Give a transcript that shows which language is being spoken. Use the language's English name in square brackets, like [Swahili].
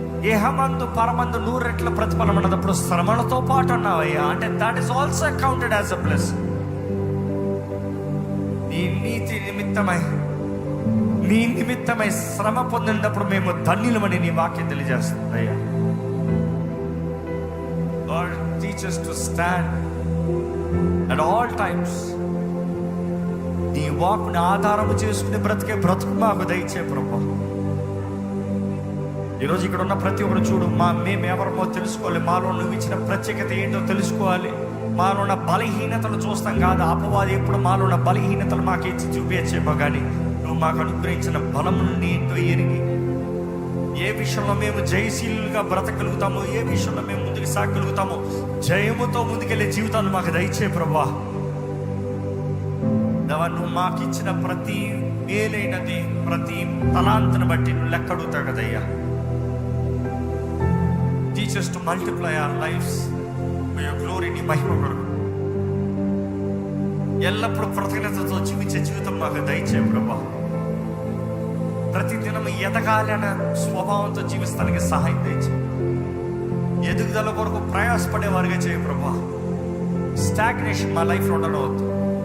[Telugu] ఏహమందు పరమందు 100 రెట్ల ప్రతిఫలం అన్నప్పుడు శ్రమలతో పాటు అన్నావయ్యా. [English] అంటే that is also counted as a plus. [Telugu] నీ నీతి నిమిత్తమై, నీ నిమిత్తమై శ్రమ పొందినప్పుడు మేము ధన్యులమని నీ వాక్యం తెలియజేస్తుంది అయ్యా. [English] Lord, teach us to stand at all times. [Telugu] నీ వాక్కుని ఆధారము చేసుకుని బ్రతికే బ్రతుకు మాకు దయచే ప్రభా. ఈరోజు ఇక్కడ ఉన్న ప్రతి ఒక్కరు చూడు, మేము ఎవరమో తెలుసుకోవాలి. మాలో నువ్వు ఇచ్చిన ప్రత్యేకత ఏంటో తెలుసుకోవాలి. మాలో ఉన్న బలహీనతలు చూస్తాం కాదు. అపవాది ఎప్పుడు మాలో ఉన్న బలహీనతలు మాకు ఇచ్చి చూపించేమో, కానీ నువ్వు మాకు అనుగ్రహించిన బలము ఏంటో ఎరిగి ఏ విషయంలో మేము జయశీలుగా బ్రతకగలుగుతామో, ఏ విషయంలో మేము ముందుకు సాగగలుగుతామో, జయముతో ముందుకెళ్ళే జీవితాలు మాకు దయచే ప్రభా. నువ్వు మాకు ఇచ్చిన ప్రతి మేలైనది, ప్రతి తలాంతను బట్టి నువ్వు లెక్క అడుగుతావు కదయ్యా. [English] Teach us to multiply our lives for your glory. [Telugu] నీ మహిమ కొరకు ఎల్లప్పుడూ కృతజ్ఞతతో జీవించే జీవితం మాకు దయచే ప్రభా. ప్రతిదినం ఎదగాలి అనే స్వభావంతో జీవిస్తానికి సహాయం దయచే. ఎదుగుదల కొరకు ప్రయాసపడే వారిగా చేయ ప్రభా. స్టాగ్నేషన్ మా లైఫ్లో ఉండవద్దు.